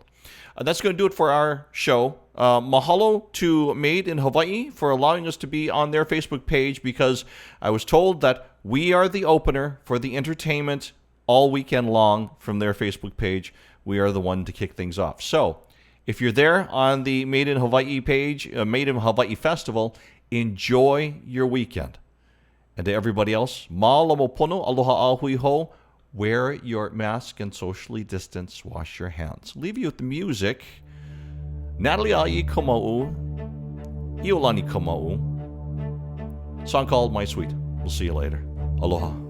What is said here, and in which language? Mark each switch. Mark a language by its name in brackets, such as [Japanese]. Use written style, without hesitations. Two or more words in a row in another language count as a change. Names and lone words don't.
[English] That's going to do it for our show. Mahalo to Made in Hawaii for allowing us to be on their Facebook page, because I was told that we are the opener for the entertainment all weekend long from their Facebook page. We are the one to kick things off. So if you're there on the Made in Hawaii page, Made in Hawaii Festival, enjoy your weekend. And to everybody else, [Hawaiian] mahalo pono, aloha ahui ho. [English] Wear your mask and socially distance. Wash your hands. Leave you with the music. Natalie Ai Kamau. Iolani Kamau. Song called My Sweet. We'll see you later. Aloha.